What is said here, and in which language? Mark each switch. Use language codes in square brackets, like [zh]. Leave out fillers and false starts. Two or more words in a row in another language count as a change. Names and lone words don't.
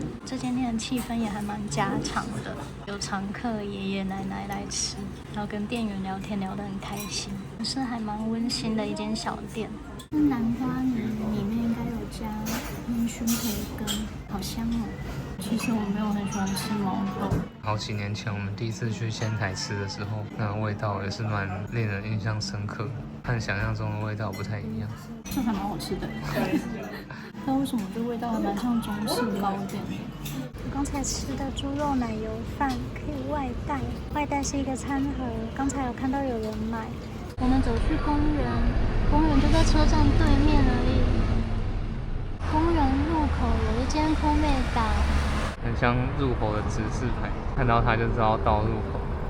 [zh] 這間店的氣氛也還蠻家常的，有常客爺爺奶奶來吃，然後跟店員聊天聊得很開心，是還蠻溫馨的一間小店。南瓜泥裡面應該有加煙燻培根，好香哦。其實我沒有很喜歡吃毛豆。好幾年前我們第一次去仙台吃的時候，那個味道也是蠻令人印象深刻的，和想象中的味道不太一樣。這還蠻好吃的。那為什麼這味道還蠻像中式糕點的？我剛才吃的豬肉奶油飯可以外帶，外帶是一個餐盒。剛才有看到有人買。我們走去公園，公園就在車站對面而已。公園入口有一間空妹檔，很像入口的指示牌，看到它就知道到入口。